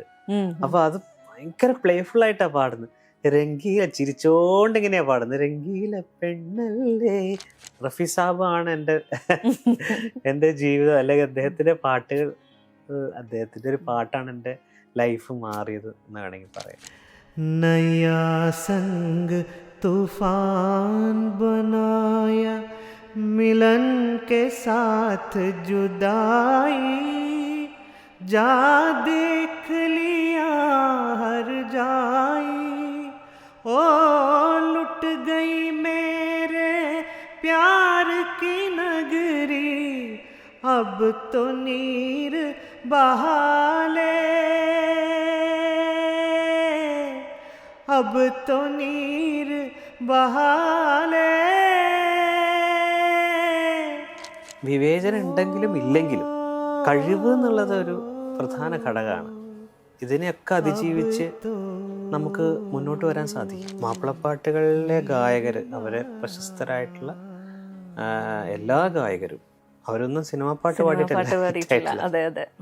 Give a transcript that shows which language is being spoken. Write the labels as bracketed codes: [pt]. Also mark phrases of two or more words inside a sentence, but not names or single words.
[ml] അപ്പൊ അത് ഭയങ്കര പ്ലേഫുൾ ആയിട്ടാ പാടുന്നത്. രംഗീല ചിരിച്ചോണ്ട് ഇങ്ങനെയാ പാടുന്നത്, രംഗീല പെണ്ണല്ലേ. റഫി സാബ് ആണ് എൻ്റെ ജീവിതം, അല്ലെങ്കിൽ അദ്ദേഹത്തിന്റെ പാട്ടുകൾ, അദ്ദേഹത്തിന്റെ ഒരു പാട്ടാണ് എൻ്റെ ലൈഫ് മാറിയത് എന്ന് വേണമെങ്കിൽ പറയാം. [hi] नया संग तूफान बनाया, मिलन के साथ जुदाई, जा देख लिया हर जाई, ओ लुट गई मेरे प्यार की नगरी, अब तो नीर बहा ले, अब तो नीर बहाले. [ml] വിവേചനം ഉണ്ടെങ്കിലും ഇല്ലെങ്കിലും കഴിവ് എന്നുള്ളത് ഒരു പ്രധാന ഘടകമാണ്. ഇതിനെയൊക്കെ അതിജീവിച്ച് നമുക്ക് മുന്നോട്ട് വരാൻ സാധിക്കും. മാപ്പിളപ്പാട്ടുകളിലെ ഗായകർ, അവരെ പ്രശസ്തരായിട്ടുള്ള എല്ലാ ഗായകരും അവരൊന്നും സിനിമാ പാട്ട് പാടിയിട്ടില്ല.